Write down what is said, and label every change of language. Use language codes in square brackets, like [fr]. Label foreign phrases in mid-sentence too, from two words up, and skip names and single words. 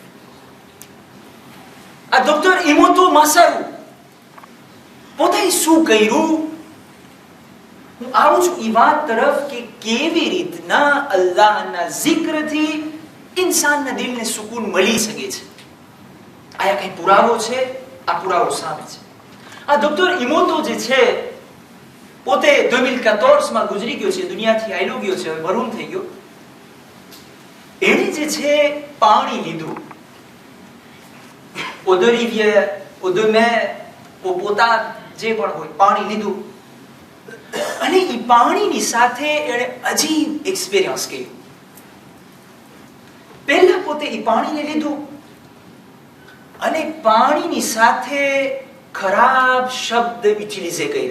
[gu] આ ડોક્ટર ઇમોતો માસારુ પોતે શું કર્યું, હું આવું છું એ વાત તરફ કે કેવી રીતના અલ્લાહના zikરથી ઇન્સાનના દિલને સુકૂન મળી શકે છે. આયા કઈ પુરાવો છે, આ પુરાવો સામે છે. આ ડોક્ટર ઇમોતો જે છે પોતે 2014 માં ગુજરી ગયો છે, દુનિયાથી આયલો ગયો છે, મરૂમ થઈ ગયો. એને જે છે પાણી લીધું, [fr] eau de rivière, eau de mer, eau potable, [gu] જે પણ હોય પાણી લીધું અને એ પાણીની સાથે એને અજીબ એક્સપિરિયન્સ કર્યો. પહેલા પોતે એ પાણીને લીધું અને પાણીની સાથે ખરાબ શબ્દ યુટિલાઇઝ કર્યા.